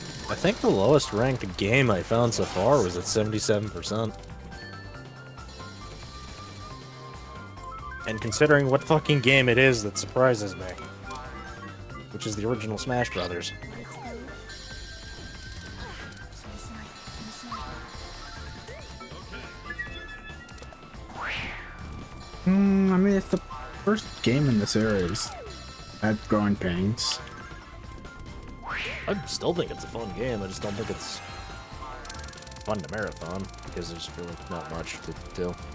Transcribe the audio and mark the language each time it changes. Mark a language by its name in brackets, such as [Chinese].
[English] I think the lowest ranked game I found so far was at 77%. And considering what fucking game it is, that surprises me. Which is the original Smash Brothers. [Japanese] 気にしない気にしない [English] I mean, it's the first game in the series. At growing pains. I still think it's a fun game, I just don't think it's fun to marathon, because there's really not much to do.